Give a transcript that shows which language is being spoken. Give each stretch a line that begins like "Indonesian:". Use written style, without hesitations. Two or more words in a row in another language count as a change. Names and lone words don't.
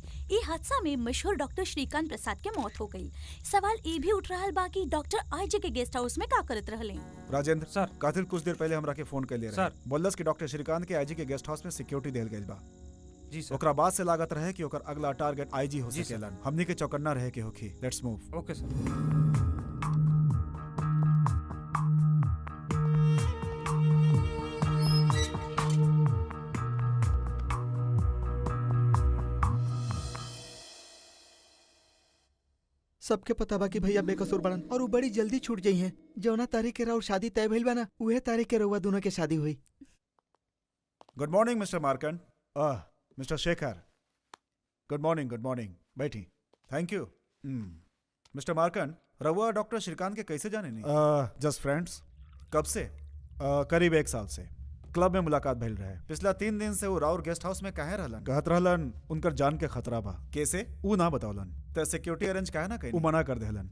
Bhojpuri: ई हादसा में मशहूर डॉक्टर श्रीकांत प्रसाद के मौत हो गई। सवाल ये भी उठ रहा बा कि डॉक्टर आईजी के गेस्ट हाउस में का करत रहले। राजेंद्र सर, कातिल कुछ देर पहले हमरा के फोन कर ले सर। बोलस कि डॉक्टर श्रीकांत के आईजी के गेस्ट हाउस में सिक्योरिटी देल गइल बा। जी सर। ओकरा बाद से लागत रहे कि ओकर अगला टारगेट आईजी हो जी सर। सकेलन। हमनी के चौकन्ना रहे के होखी।
English: Let's move. OK sir.
Bhojpuri: सबके पता बा कि भैया बेकसूर बड़न और वो बड़ी जल्दी छूट जाई हैं। जौना तारीख के राउर शादी तय भइल बा ना, उहे तारीख के रउआ दोनों के शादी हुई।
English: Good morning Mister Markand. Mister Shekhar, good morning. Good morning, बैठी। Thank you।
Bhojpuri: मिस्टर मार्कंड, रउआ डॉक्टर श्रीकांत के कैसे जाने नहीं?
English: Just friends.
Bhojpuri: कब से? करीब 1 साल से क्लब में मुलाकात भइल रहे। पिछला 3 दिन से वो राउर गेस्ट हाउस में काहे रहलन? कहत रहलन उनकर जान के खतरा बा। कैसे? ऊ ना बतावलन। त सिक्योरिटी अरेंज काहे ना कइल? ऊ मना कर देहलन।